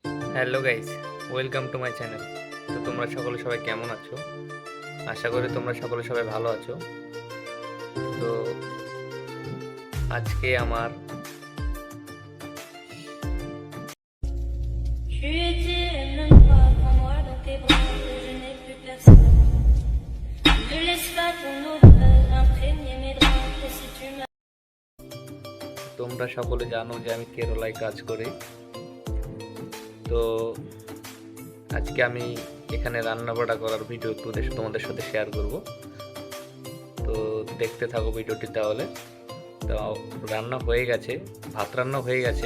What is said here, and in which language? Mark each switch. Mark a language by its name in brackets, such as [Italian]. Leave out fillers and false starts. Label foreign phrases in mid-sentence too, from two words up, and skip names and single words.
[English] hello guys, welcome to my channel. [Bangla] তো তোমরা সকলে সবাই কেমন আছো? আশা করি তোমরা সকলে সবাই ভালো আছো। তো আজকে আমার [French] Tu étais même pas pour moi dans tes bras que je n'ai plus personne. Ne laisse pas ton odeur imprégner mes draps et si tu m'as [Bangla] তোমরা সকলে জানো যে আমি কেরালায় কাজ করি। তো আজকে আমি এখানে রান্নাবাড়া করার ভিডিও একটু তোমাদের সাথে শেয়ার করব। তো দেখতে থাকো ভিডিওটি তাহলে। তো রান্না হয়ে গেছে, ভাত রান্না হয়ে গেছে।